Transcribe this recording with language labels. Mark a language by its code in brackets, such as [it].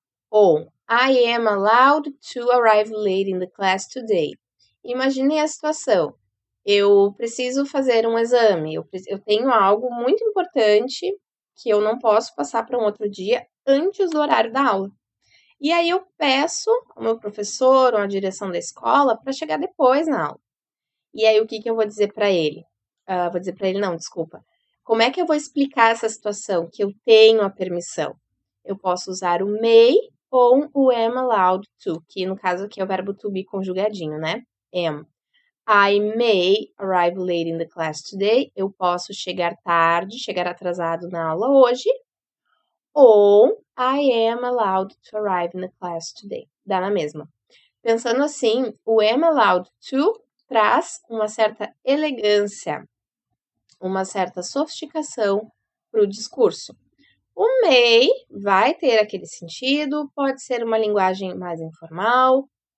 [pt] Ou [en] I am allowed to arrive late in the class today. [pt] Imagine a situação. Eu preciso fazer um exame, eu tenho algo muito importante que eu não posso passar para um outro dia antes do horário da aula. E aí eu peço ao meu professor ou à direção da escola para chegar depois na aula. E aí o que eu vou dizer para ele? Vou dizer para ele, não, desculpa. Como é que eu vou explicar essa situação que eu tenho a permissão? Eu posso usar o may ou o am allowed to, que no caso aqui é o verbo to be conjugadinho, né? Am. [en] I may arrive late in the class today. [pt] Eu posso chegar tarde, chegar atrasado na aula hoje. Ou [en] I am allowed to arrive in the class today. [pt] Dá na mesma. Pensando assim, o am allowed to traz uma certa elegância, uma certa sofisticação para o discurso. O may vai ter aquele sentido, pode ser uma linguagem mais informal.